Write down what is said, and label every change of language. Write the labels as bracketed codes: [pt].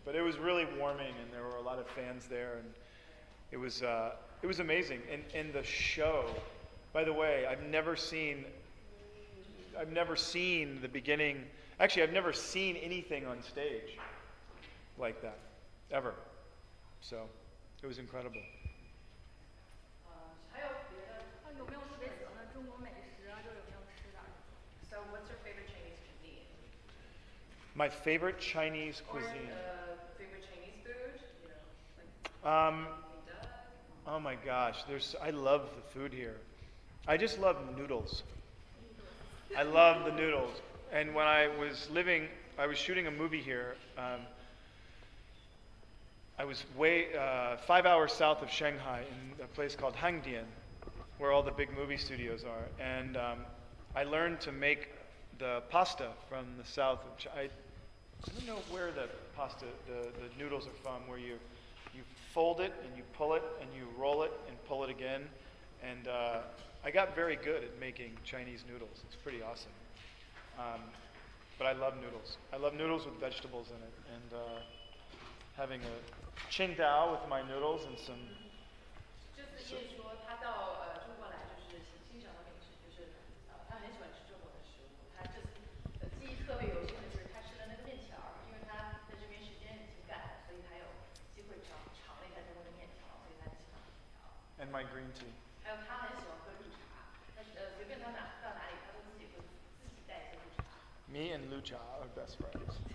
[en] But it was really warming, and there were a lot of fans there, and it was amazing. And the show, by the way, I've never seen the beginning. Actually, I've never seen anything on stage like that, ever. So it was incredible. [zh] 还有别的？有没有特别喜欢的中国美食啊？就有没有吃的？ [en] So what's your favorite Chinese cuisine? My favorite Chinese Or cuisine. favorite Chinese food? You know, like Oh my gosh, I love the food here. I just love noodles. I love the noodles. And when I was shooting a movie here. I was 5 hours south of Shanghai in a place called Hangdian, where all the big movie studios are. And I learned to make the pasta from the south of China. I don't know where the noodles are from, where you fold it and you pull it and you roll it and pull it again. And I got very good at making Chinese noodles. It's pretty awesome. But I love noodles. I love noodles with vegetables in it. And having a qingdao with my noodles and some. [zh] 就是Ian说他到中国来就是欣赏的美食，就是他很喜欢吃中国的食物。他这次记忆特别犹新的就是他吃的那个面条儿，因为他在这边时间挺赶的，所以他有机会尝了一下中国的面条，所以他很喜欢面条。 [en] And my green tea. [zh] 还有他很喜欢喝绿茶，他随便他到哪里他都自己会自己带一些绿茶。 [en] Me and Lu Cha are best friends.